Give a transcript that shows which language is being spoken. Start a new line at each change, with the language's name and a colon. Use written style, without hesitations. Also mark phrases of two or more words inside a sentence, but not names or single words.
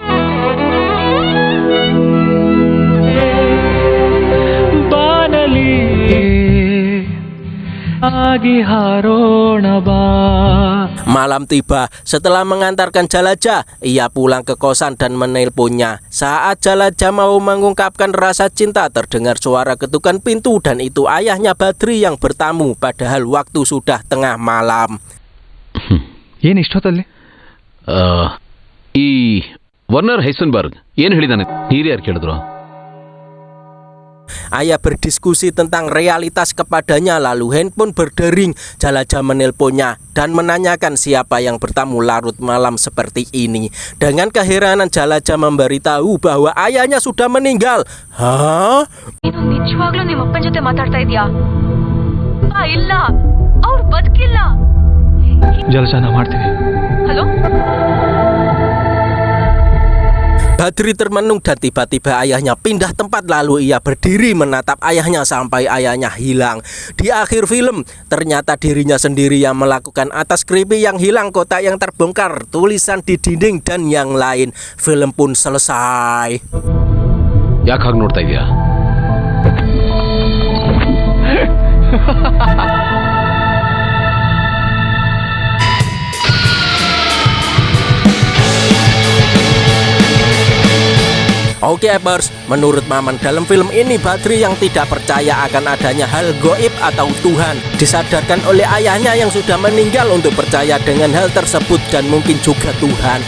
Indonesian: Malam tiba. Setelah mengantarkan Jalajah, ia pulang ke kosan dan menelponnya. Saat Jalajah mau mengungkapkan rasa cinta, terdengar suara ketukan pintu dan itu ayahnya Badri yang bertamu. Padahal waktu sudah tengah malam.
Kannada: ಏನು ಇಷ್ಟೊತ್ತಲ್ಲಿ? ಈ ವರ್ನರ್ ಹೈಸನ್ಬರ್ಗ್ ಏನು ಹೇಳಿದಾನೆ? ನೀರು ಯಾರು ಕೇಳಿದ್ರು?
Indonesian: Ayah berdiskusi tentang realitas kepadanya, lalu handphone berdering. Jalajah menelponnya dan menanyakan siapa yang bertamu larut malam seperti ini. Dengan keheranan Jalajah memberitahu bahwa ayahnya sudah meninggal. Hah?
Kannada: ನೀನು ನಿಜವಾಗ್ಲೂ ನಿಮ್ಮ ಅಪ್ಪನ ಜೊತೆ ಮಾತಾಡ್ತಾ ಇದೀಯಾ? ಇಲ್ಲ ಅವ್ರು ಬದುಕಿಲ್ಲ. ಜಲಜಾನ ಮಾಡ್ತೀನಿ. ಹಲೋ
Indonesian: Badri termenung dan tiba-tiba ayahnya pindah tempat, lalu ia berdiri menatap ayahnya sampai ayahnya hilang. Di akhir film, ternyata dirinya sendiri yang melakukan atas skripi yang hilang, kotak yang terbongkar, tulisan di dinding dan yang lain. Film pun selesai.
Kannada: ಯಾಕೆ ಹಾಗೆ ನೋಡ್ತಾ ಇದೀಯಾ?
Indonesian: Oke Ebers, menurut Maman dalam film ini Badri yang tidak percaya akan adanya hal goib atau Tuhan disadarkan oleh ayahnya yang sudah meninggal untuk percaya dengan hal tersebut dan mungkin juga Tuhan.